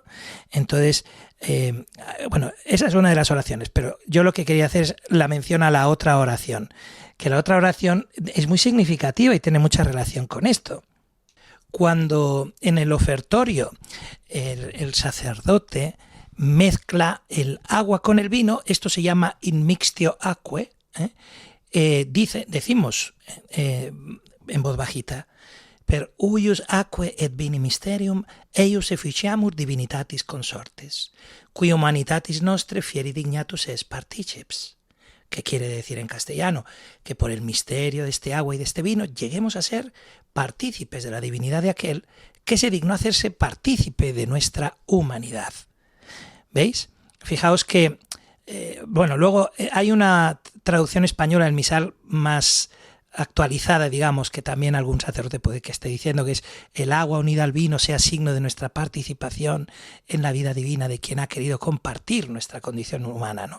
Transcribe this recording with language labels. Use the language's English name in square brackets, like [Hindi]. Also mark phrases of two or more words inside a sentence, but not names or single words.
[Spanish] Entonces, bueno, esa es una de las oraciones, pero yo lo que quería hacer es la mención a la otra oración, que la otra oración es muy significativa y tiene mucha relación con esto. Cuando en el ofertorio el sacerdote mezcla el agua con el vino, esto se llama [Latin] in mixtio aquae, [Spanish] decimos en voz bajita, [Latin] per huius aquae et vini mysterium eius efficiamur divinitatis consortes, qui humanitatis nostre fieri dignatus es particeps. [Spanish] ¿Qué quiere decir en castellano? Que por el misterio de este agua y de este vino lleguemos a ser partícipes de la divinidad de aquel que se dignó hacerse partícipe de nuestra humanidad. ¿Veis? Fijaos que, luego hay una traducción española del misal más actualizada, digamos, que también algún sacerdote puede que esté diciendo, que es el agua unida al vino sea signo de nuestra participación en la vida divina de quien ha querido compartir nuestra condición humana, ¿no?